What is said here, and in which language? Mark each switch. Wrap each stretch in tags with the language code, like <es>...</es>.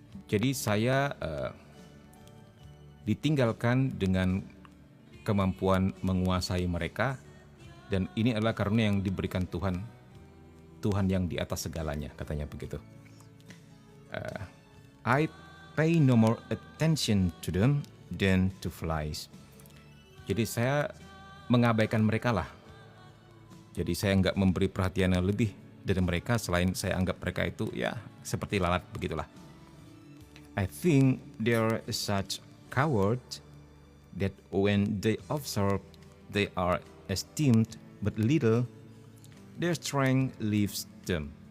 <id>Jadi saya ditinggalkan dengan kemampuan menguasai mereka, dan ini adalah karunia yang diberikan Tuhan, Tuhan yang di atas segalanya, katanya begitu.</id> <en>I pay no more attention to them than to flies.</en> <id>Jadi saya mengabaikan mereka lah. Jadi saya nggak memberi perhatian yang lebih dari mereka, selain saya anggap mereka itu ya seperti lalat begitulah.</id> <en>I think they are such cowards that when they observe they are esteemed but little, their strength leaves them.</en>